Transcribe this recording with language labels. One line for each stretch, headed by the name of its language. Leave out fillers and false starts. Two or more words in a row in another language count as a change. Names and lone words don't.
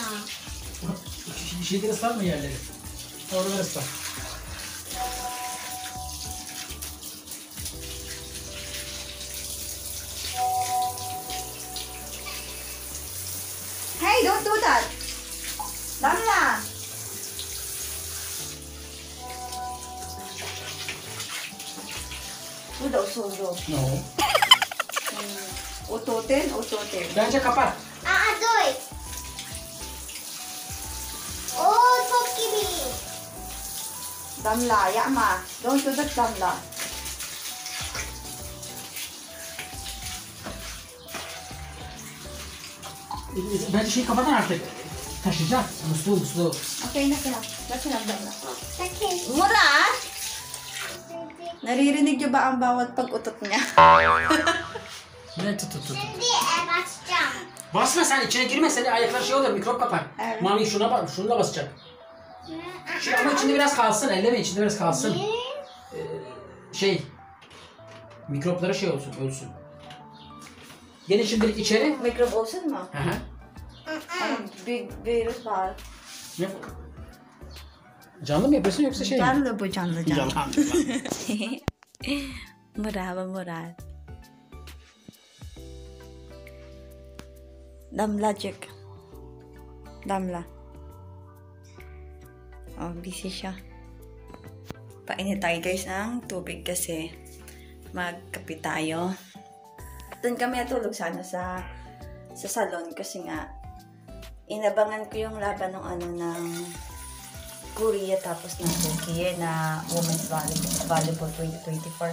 Turkish: Şeyleri ıslatma yerleri. Oraları ıslat.
English: Hey, don't do that.
Indonesian: Damla. Sudah suruh.
English: No.
Filipino: Ututin.
Turkish: Bence kapat.
English: Do it.
Turkish: Oh, çok gibi. Damla, yapma.
English: Don't do that, Damla.
Turkish: Bence şeyi kapatın artık. Taşıyacak. Musluğu.
Filipino: Okay, nasa lang, Damla.
Turkish: Bakın. Murat!
Filipino: Naririnig niyo ba ang bawat pag-utot niya?
Turkish: Ne tut. Şimdi basacağım. Basma sen içine girme. Senin ayaklar şey olur mikrop kapar. Evet. Mami şuna bak. Şunu da basacak. Ama içinde biraz kalsın. Elleme içinde biraz kalsın. Mikroplara şey olsun. Ölsün. Gelin şimdilik içeri. Mikrop olsun mu? Hı hı. Ano, virus var. Ne? Canlı mı yapıyorsun yoksa şey mi? Canlı bu, canlı. Canlı. Murat. Damlacık. Damla.
Filipino: Oh, busy siya. Painit tayo guys ng tubig kasi magkape tayo. Doon kami natulog sana sa salon kasi nga inabangan ko yung laban ng Korea tapos ng Turkey na Women's Volleyball 2024.